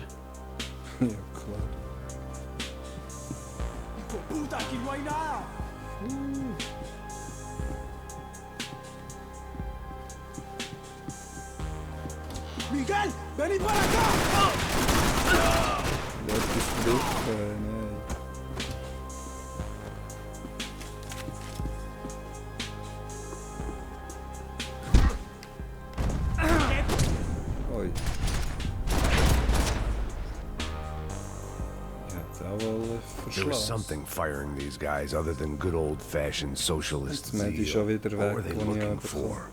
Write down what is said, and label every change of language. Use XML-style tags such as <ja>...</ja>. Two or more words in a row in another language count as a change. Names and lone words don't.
<de>Ja, klar.</de> <es>¡Puta, aquí no hay nada! ¡Miguel, vení para acá!</es> <de>Etwas gebrochen, nein. Oi. Ich hätte auch wohl</de> <en>There was</en> <de>verschlafen.</de> <en>something firing these guys other than good old-fashioned socialist</en> <de>Jetzt Medi</de> <en>zeal.</en> <de>schon wieder</de> <en>What were</en> <de>weg,</de> <en>they</en> <de>wo ich</de> <en>looking</en> <de>herbekomme.</de> <en>for?</en>